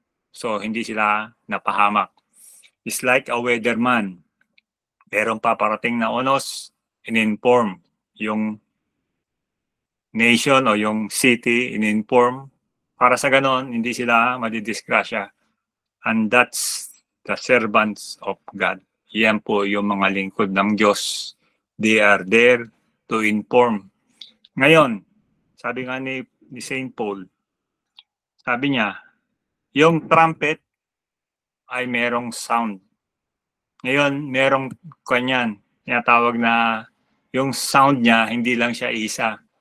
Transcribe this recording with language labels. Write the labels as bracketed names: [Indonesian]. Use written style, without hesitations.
[English] So, [Filipino] hindi sila napahamak. [English] It's like a weatherman. [Filipino] Merong paparating na unos, in-inform yung nation o yung city, in-inform. Para sa ganon, hindi sila madidisgrasya. [English] And that's the servants of God. [Filipino] Yan po yung mga lingkod ng Diyos. [English] They are there to inform. [Filipino] Ngayon, sabi nga ni St. Paul, sabi niya, yung trumpet ay merong sound. Ngayon, merong kanyan, tinatawag na yung sound niya, hindi lang siya isa.